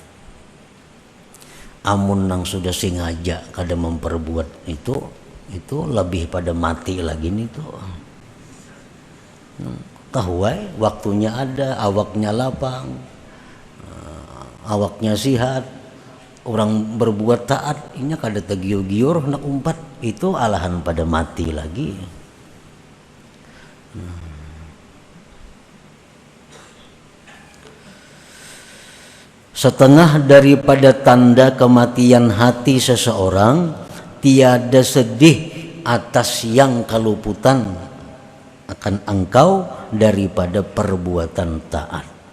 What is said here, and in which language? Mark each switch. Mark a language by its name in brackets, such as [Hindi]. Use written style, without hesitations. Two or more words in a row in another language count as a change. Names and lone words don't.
[Banjar] Amun nang sudah sengaja kada memperbuat itu lebih pada mati lagi nih tuh. Kahuai waktunya ada, awaknya lapang, awaknya sihat, Orang berbuat taat inya kada tagiur-giur hendak umpat, itu alahan pada mati lagi. [Malay] Setengah daripada tanda kematian hati seseorang, tiada sedih atas yang keluputan akan engkau daripada perbuatan taat.